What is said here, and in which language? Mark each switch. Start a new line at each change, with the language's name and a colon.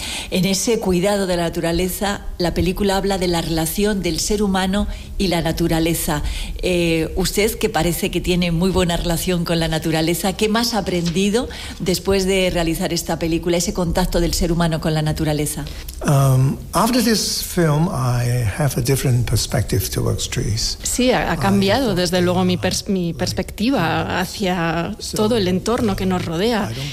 Spanish: En ese cuidado de la naturaleza, la película habla de la relación del ser humano y la naturaleza. Usted, que parece que tiene muy buena relación con la naturaleza, ¿qué más ha aprendido después de realizar esta película, ese contacto del ser humano con la naturaleza?
English: After this film, I have a different perspective towards trees.
Spanish: Sí, ha cambiado desde luego mi perspectiva hacia todo el entorno que nos rodea.